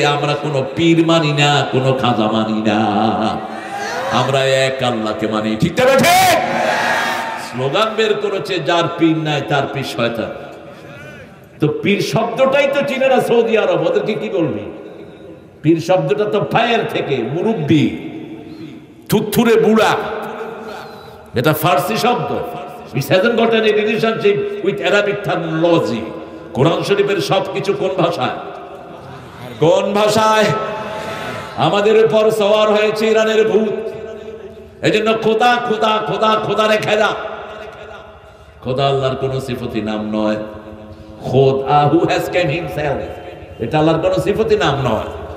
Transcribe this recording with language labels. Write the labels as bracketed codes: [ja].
[bn] আমরা কোনো পীর মানি না, কোনো খাজা মানি না, আমরা এক আল্লাহকে মানি। ঠিক তবে ঠিক। স্লোগান বের করেছে, যার পীর নাই তার পীর শয়তান। তো পীর শব্দটাই তো চিনে না সৌদি আরব, ওদেরকে কি বলবি? পীর শব্দটা তো ফায়ের থেকে, মুরব্বি, থুথুরে বুড়া। এটা ফার্সি শব্দ। [en] It hasn't got any relationship with Arabic terminology. [bn] কোরআন শরীফের সবকিছু কোন ভাষায়? কোন ভাষায়? আমাদের উপর সওয়ার হয়েছে ইরানের ভূত। এজন্য খোদা খোদা খোদা খোদা রেখে দাও। খোদা আল্লাহর কোন সিফতি নাম নয়। খোদা [en] who has came himself, [bn] এটা আল্লাহর কোন সিফতি নাম নয়।